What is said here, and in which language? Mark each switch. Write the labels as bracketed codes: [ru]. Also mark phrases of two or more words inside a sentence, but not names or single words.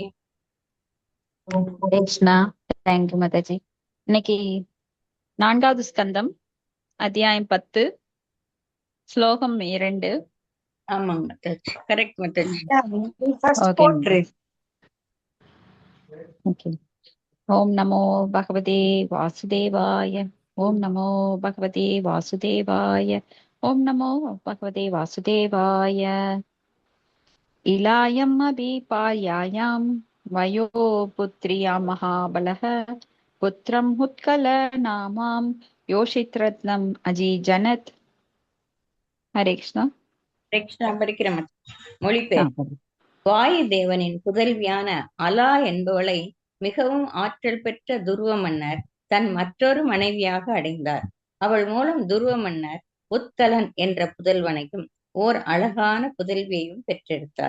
[ta] ஹரே கிருஷ்ணா. தேங்க்யூ மாதாஜி. இன்னைக்கு 4வது ஸ்கந்தம் அத்தியாயம் 10 ஸ்லோகம் 2. ஆமாங்க மாதாஜி, கரெக்ட் மாதாஜி. ஓகே. ஓகே. [sa] ओम नमो भगवते वासुदेवाय। ओम नमो भगवते वासुदेवाय। ओम नमो भगवते वासुदेवाय। इलायम् अभिपायायां वयो पुत्र्या महाबलः पुत्रम् उत्कलनामां योषित्रत्नम् अजीजनत्। हरे कृष्ण. [ta] ஹரே கிருஷ்ணா. படிக்கிற மாதாஜி. மொழிபெயர். வாயு தேவனின் புதல்வியான அலா என்பவளை மிகவும் ஆற்றல் பெற்ற துருவ மன்னர் தன் மற்றொரு மனைவியாக அடைந்தார். அவள் மூலம் துருவ மன்னர் உத்கலன் என்ற புதல்வனையும் ஓர் அழகான புதல்வியையும் பெற்றெடுத்தார்.